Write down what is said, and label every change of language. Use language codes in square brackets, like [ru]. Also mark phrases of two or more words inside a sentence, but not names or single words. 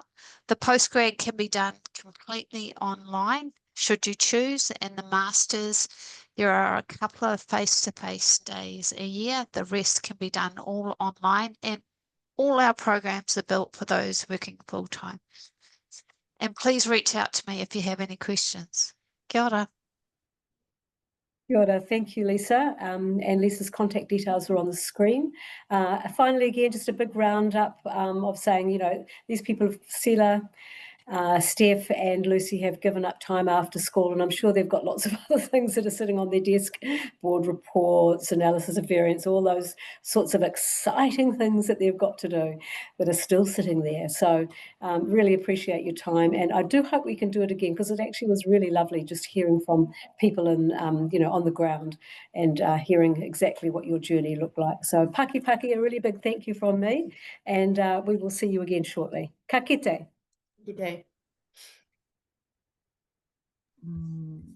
[en] The postgrad can be done completely online, should you choose, and the Masters, there are a couple of face-to-face days a year. The rest can be done all online, and all our programs are built for those working full-time. And please reach out to me if you have any questions. [mi] Kia ora. Kia ora. [en] Thank you, Lisa. And Lisa's contact details are on the screen. Finally, again, just a big roundup of saying, you know, these people, Sela, Steph and Lucy have given up time after school, and I'm sure they've got lots of other things that are sitting on their desk, board reports, analysis of variance, all those sorts of exciting things that they've got to do that are still sitting there. So really appreciate your time, and I do hope we can do it again, because it actually was really lovely just hearing from people in, you know, on the ground and hearing exactly what your journey looked like. [mi] So paki paki, [en] a really big thank you from me, and we will see you again shortly. [mi] Ka kite. [en] Good day.